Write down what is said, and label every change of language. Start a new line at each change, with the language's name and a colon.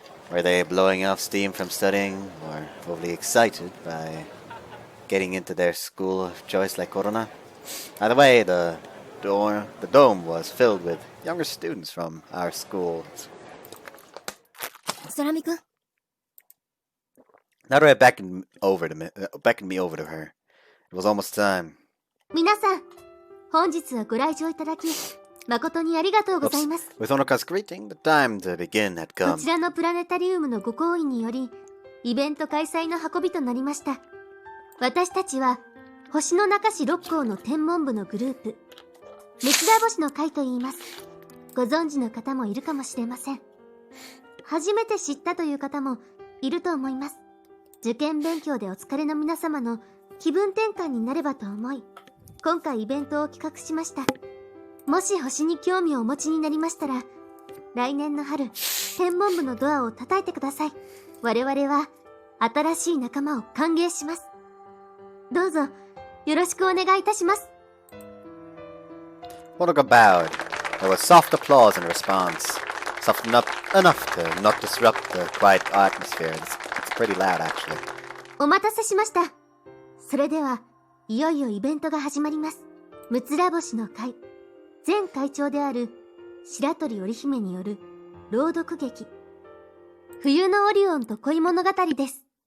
English: Were they blowing off steam from studying, or overly excited by getting into their school of choice like Corona? Either way, the dome was filled with younger students from our schools.
Japanese: 空見くん、
English: Naruto beckoned me over to her. It was almost time.
Japanese: 皆さん、本日はご来場いただき、誠にありがとうございます。
English: With Honoka's greeting, the time to begin had
Japanese: こ
English: come.
Japanese: ちらのプラネタリウムのご好意により、イベント開催の運びとなりました。私たちは、星の中市六校の天文部のグループ、六田星の会と言います。ご存知の方もいるかもしれません。初めて知ったという方もいると思います。受験勉強でお疲れの皆様の気分転換になればと思い、今回イベントを企画しました。もし星に興味をお持ちになりましたら、来年の春、天文部のドアを叩いてください。我々は新しい仲間を歓迎します。どうぞよろしくお願いいたします。
English: Honoka bowed. There was soft applause in response. Soft enough to not disrupt the quiet atmosphere. It's pretty loud, actually.
Japanese: お待たせしました。それでは、いよいよイベントが始まります。むつら星の会、前会長である白鳥織姫による朗読劇、冬のオリオンと恋物語です。